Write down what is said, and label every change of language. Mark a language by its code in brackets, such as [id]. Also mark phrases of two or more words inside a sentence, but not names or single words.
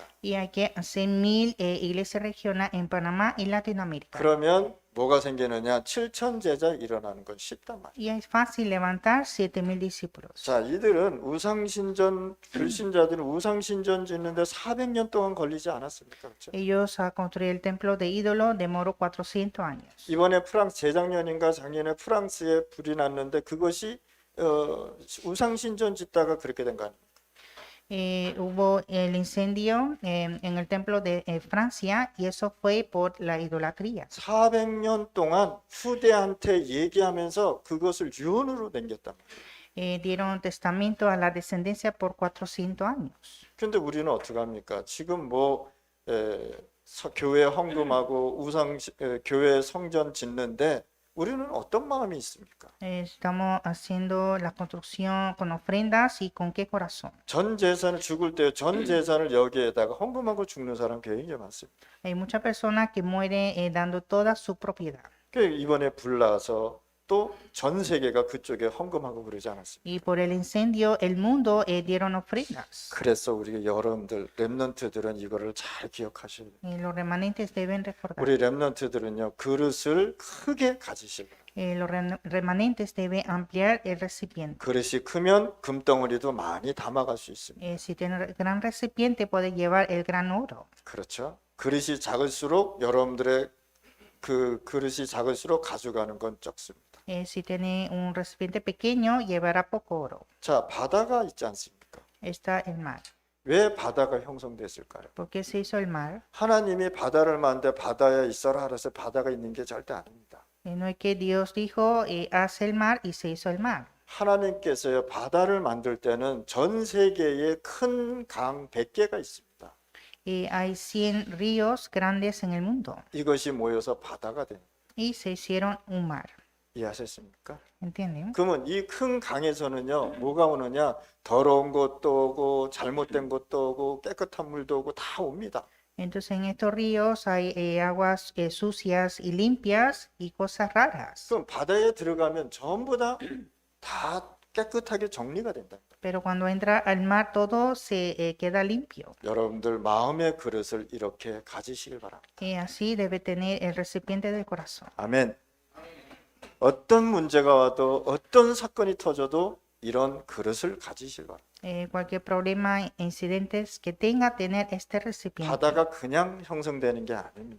[es] Y hay que hacer 1000 iglesias regionales en Panamá y Latinoamérica. [ko] 그러면 뭐가 생기느냐? 7천 제자 일어나는 건 쉽단 말이에요. [es] Y es fácil levantar 7.000 discípulos. [ko] 자, 이들은 우상신전 불신자들은 우상신전 짓는데 400년 동안 걸리지 않았습니까? 그렇죠? [es] Ellos a construir el templo de ídolo demoró 400 años. [ko] 이번에 프랑스 재작년인가 작년에 프랑스에 불이 났는데 그것이 우상신전 짓다가 그렇게 된 거 아닙니까? [es] Hubo el incendio en el templo de Francia y eso fue por la idolatría. [ko] 400년 동안 후대한테 얘기하면서 그것을 유언으로 남겼단 말이에요. [es] Dieron testamento a la descendencia por 400 años. [ko] 근데 우리는 어떻게 합니까? 지금 교회 헌금하고 교회 성전 짓는데 우리는 어떤 마음이 있습니까? [es] Estamos haciendo la construcción con ofrendas y con qué corazón. [ko] 전 재산을 죽을 때 전 재산을 여기에다가 헌금하고 죽는 사람 굉장히 많습니다. [es] Hay muchas personas que mueren dando toda su propiedad. [ko] 이번에 불나서 또 전 세계가 그쪽에 헌금하고 그러지 않았습니까? [es] Y por el incendio, el mundo dieron ofrendas. [ko] 그래서 우리 여러분들 렘넌트들은 이거를 잘 기억하셔야 돼요. [es] Y los remanentes deben recordar. [ko] 우리 렘넌트들은요 그릇을 크게 가지실 거예요. [es] Los remanentes deben ampliar el recipiente. [ko] 그릇이 크면 금덩어리도 많이 담아갈 수 있습니다. [es] Si tiene gran recipiente, puede llevar el gran oro. [ko] 그렇죠? 그릇이 작을수록 여러분들의 그 그릇이 작을수록 가져가는 건 적습니다. [es] Si tiene un recipiente pequeño, llevará poco oro. [ko] 자, 바다가 있지 않습니까? [es] Está el mar. [ko] 왜 바다가 형성됐을까요? [es] ¿Por qué se hizo el mar? [ko] 하나님이 바다를 만드는데 바다에 있어라 그래서 바다가 있는 게 절대 아닙니다. [es] No es que Dios dijo, haz el mar y se hizo el mar. [ko] 하나님께서요 바다를 만들 때는 전 세계에 큰 강 100개가 있습니다. [es] Hay 100 ríos grandes en el mundo [ko] 이것이 모여서 바다가 됩니다. [es] y se hicieron un mar. [ko] 이해하셨습니까? [es] ¿Entienden? [ko] 그러면 이 큰 강에서는요 뭐가 오느냐? 더러운 것도 오고 잘못된 것도 오고 깨끗한 물도 오고 다 옵니다. [es] Entonces en estos ríos hay aguas sucias y limpias y cosas raras. [ko] 그럼 바다에 들어가면 전부 다 깨끗하게 정리가 된다. [es] Pero cuando entra al mar todo se queda limpio. [ko] 여러분들 마음의 그릇을 이렇게 가지시길 바랍니다. [es] Y así debe tener el recipiente del corazón. [ko] 아멘. 어떤 문제가 와도 어떤 사건이 터져도 이런 그릇을 가지시길 바랍니다. [es] Cualquier problema, incidentes que tenga, tener este recipiente. [ko] 바다가 그냥 형성되는 게 아닙니다.